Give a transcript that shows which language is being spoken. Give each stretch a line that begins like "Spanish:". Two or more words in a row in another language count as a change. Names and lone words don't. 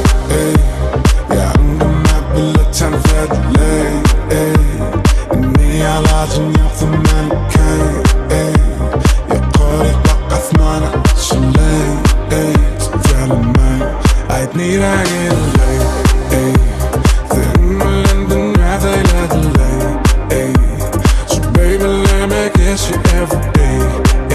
Turkmen: ýanyňda bile çan edeleý, Indi alajyň ýoksa meniňkeý, Ýokaryk bak asmana uçaleý, elimi, Aýt Nirä gideleý, senin bilen dünýä seýl edeleý,
English: so baby let me kiss you every day.